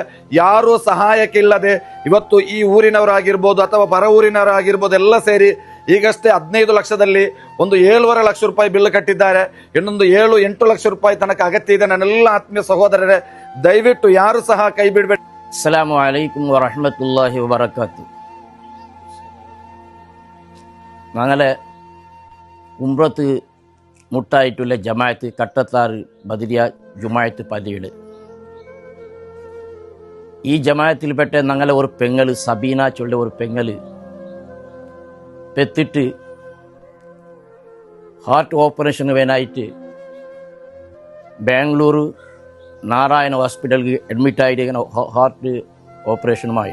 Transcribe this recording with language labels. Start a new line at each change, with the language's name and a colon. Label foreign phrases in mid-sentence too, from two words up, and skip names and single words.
Kannada: ಯಾರೂ ಸಹಾಯಕ್ಕೆ ಇಲ್ಲದೆ ಇವತ್ತು ಈ ಊರಿನವರಾಗಿರ್ಬೋದು ಅಥವಾ ಪರ ಊರಿನವರಾಗಿರ್ಬೋದು ಎಲ್ಲ ಸೇರಿ ಈಗಷ್ಟೇ 15 ಲಕ್ಷದಲ್ಲಿ ಒಂದು 7.5 ಲಕ್ಷ ರೂಪಾಯಿ ಬಿಲ್ ಕಟ್ಟಿದ್ದಾರೆ. ಇನ್ನೊಂದು 7-8 ಲಕ್ಷ ರೂಪಾಯಿ ತನಕ ಅಗತ್ಯ ಇದೆ. ನನ್ನೆಲ್ಲ ಆತ್ಮೀಯ ಸಹೋದರರೇ, ದಯವಿಟ್ಟು ಯಾರು ಸಹ ಕೈ ಬಿಡಬೇಡಿ.
Arabic: السلام عليكم ورحمة الله وبركاته.
Malayalam: ഞങ്ങളെ ഉംറത്ത് മുട്ടായിട്ടുള്ള ജമാഅത്ത് കട്ടത്താർ ബദരിയ ജുമാഅത്ത് പതിയുടെ ഈ ജമാഅത്തിൽപ്പെട്ട ഞങ്ങളെ ഒരു പെങ്ങള് സബീന ചൊല്ല ഒരു പെങ്ങള് പെത്തിട്ട്
English: heart operation
Malayalam: വേനായിട്ട് ബാംഗ്ലൂർ നാരായണ ഹോസ്പിറ്റലിൽ അഡ്മിറ്റായിട്ട് ഹാർട്ട് ഓപ്പറേഷനുമായി.